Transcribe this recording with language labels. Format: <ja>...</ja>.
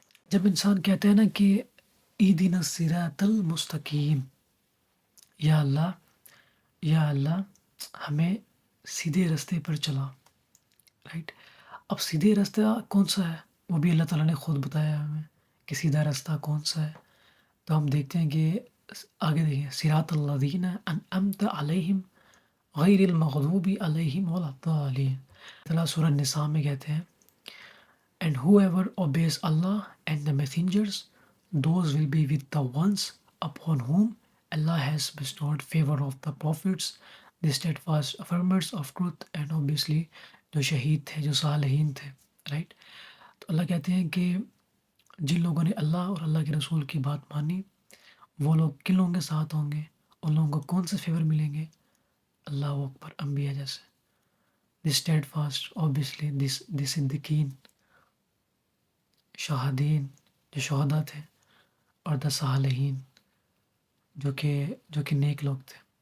<ur>جب انسان کہتا ہے نا کہ</ur> <ar>اہدنا الصراط المستقیم،</ar> <ur>یا اللہ ہمیں سیدھے راستے پر چلا. رائٹ. اب سیدھے راستہ کون سا ہے، وہ بھی اللہ تعالیٰ نے خود بتایا ہمیں کہ سیدھا راستہ کون سا ہے. تو ہم دیکھتے ہیں کہ آگے دیکھیں،</ur> <ar>صراط الذین انعمت علیہم غیر المغضوب علیہم ولا الضالین.</ar> <ur>اللہ سورہ النساء میں کہتے ہیں</ur> <en>And whoever obeys Allah and the messengers, those will be with the ones upon whom Allah has bestowed favor of the prophets, the steadfast affirmers of truth, and obviously</en> <ur>جو شہید تھے، جو صالحین تھے. رائٹ. تو اللہ کہتے ہیں کہ جن لوگوں نے اللہ اور اللہ کے رسول کی بات مانی، وہ لوگ کن لوگوں کے ساتھ ہوں گے، ان لوگوں کو کون سے فیور ملیں گے؟ اللہ اکبر. انبیاء جیسے،</ur> <en>the steadfast</en> <ur>obviously دی صدیقین، شہادین جو شہداء تھے، اور دا صالحین جو کہ نیک لوگ تھے.</ur>